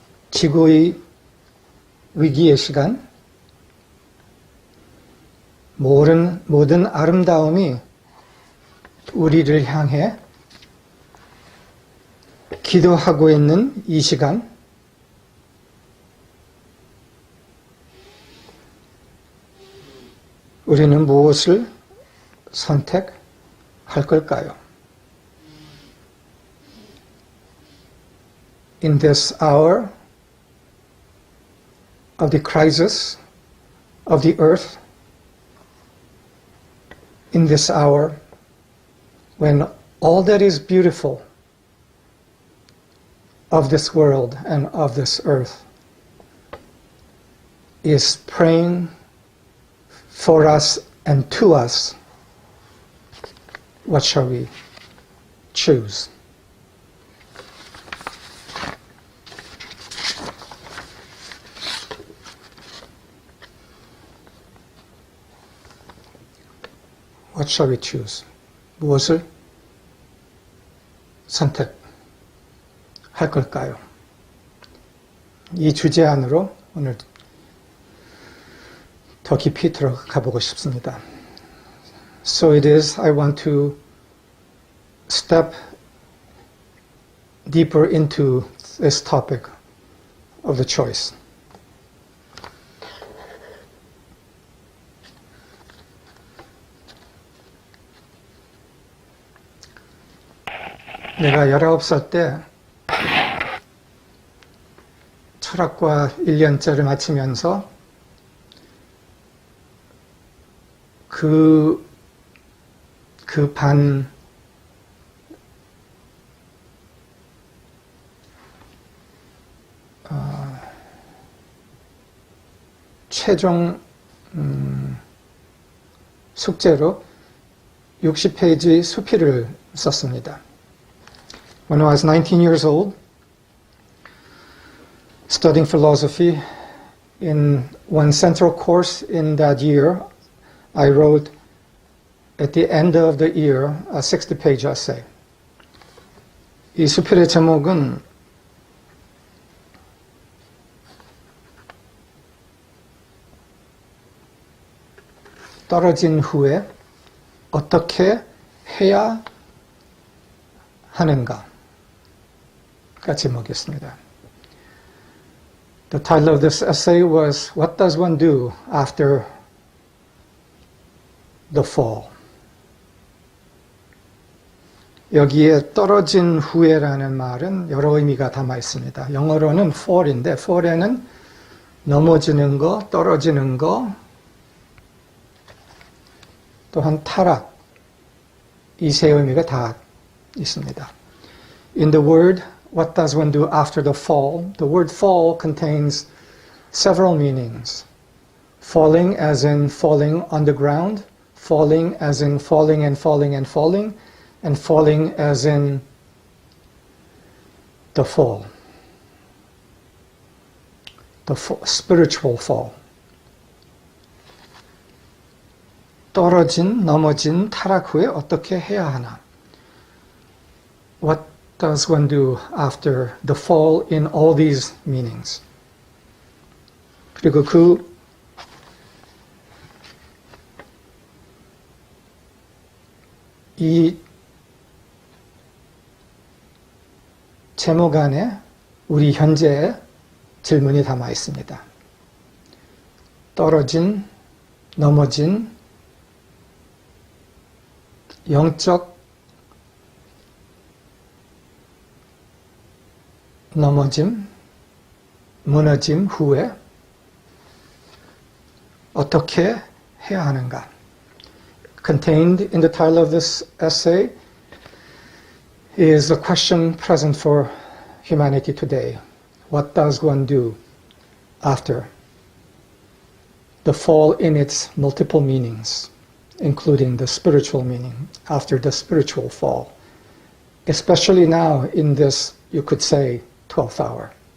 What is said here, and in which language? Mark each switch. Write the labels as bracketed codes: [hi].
[ko] 지구의 위기의 시간, 모든 아름다움이 우리를 향해 기도하고 있는 이 시간, 우리는 무엇을 선택할 걸까요? [en] In this hour of the crisis of the earth, in this hour when all that is beautiful of this world and of this earth is praying for us and to us, what shall we choose? What shall we choose? [ko] 무엇을 선택할 걸까요? 이 주제 안으로 오늘 더 깊이 들어가 보고 싶습니다. [en] So it is, I want to step deeper into this topic of the choice. [ko] 내가 19살 때 철학과 1년째를 마치면서 그 반 최종 숙제로 60페이지 수필을 썼습니다. [en] When I was 19 years old, studying philosophy, in one central course in that year, I wrote at the end of the year a 60-page essay. [ko] 이 수필의 제목은 떨어진 후에 어떻게 해야 하는가? 가 제목이었습니다. [en] The title of this essay was What Does One Do After the Fall? [ko] 여기에 떨어진 후에라는 말은 여러 의미가 담아 있습니다. 영어로는 fall인데 fall에는 넘어지는 거, 떨어지는 거, 또한 타락, 이 세 의미가 다 있습니다. [en] In the word, what does one do after the fall? The word fall contains several meanings. Falling as in falling on the ground, falling as in falling and falling and falling, and falling as in the fall. Spiritual fall. [ko] 떨어진, 넘어진 타락 후에 어떻게 해야 하나? [en] What does one do after the fall in all these meanings? [ko] 그리고 이 제목 안에 우리 현재의 질문이 담아 있습니다. 떨어진, 넘어진, 영적 넘어짐, 무너짐 후에 어떻게 해야 하는가? [en] Contained in the title of this essay is a question present for humanity today. What does one do after the fall in its multiple meanings, including the spiritual meaning, after the spiritual fall, especially now in this, you could say, 12th hour.